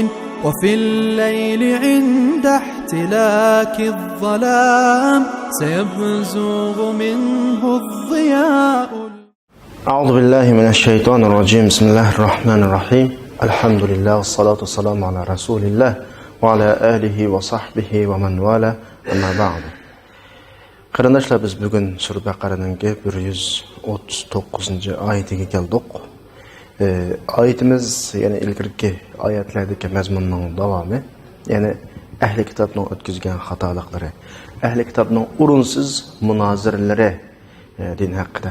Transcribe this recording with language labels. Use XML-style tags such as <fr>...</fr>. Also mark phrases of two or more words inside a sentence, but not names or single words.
<ar>وفي الليل عند احتلاك الظلام سيبزغ منه الضياء. أعوذ بالله من الشيطان الرجيم. بسم الله الرحمن الرحيم. الحمد لله والصلاة والسلام على رسول الله وعلى آله وصحبه ومن والاه. أما بعد.</ar> <uz>Qarindoshlar, biz bugun Sura Baqaraning 139 oyatiga keldik. Oyatimiz yana ilgirki oyatlardagi mazmunning davomi, ya'ni ahli kitobning o'tkazgan xatoliklari, ahli kitobning o'rinsiz munoziralari din haqida.</uz>